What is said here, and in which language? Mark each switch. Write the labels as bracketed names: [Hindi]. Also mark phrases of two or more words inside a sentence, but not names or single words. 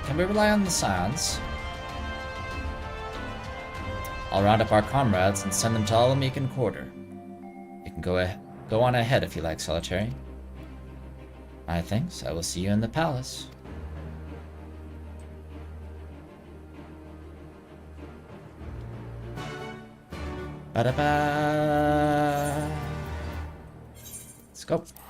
[English] Can we rely on the scions? I'll round up our comrades and send them to Alamekan Quarter. You can go on ahead if you like, Solitary. My thanks. I will see you in the palace. Ba-da-ba. Let's go.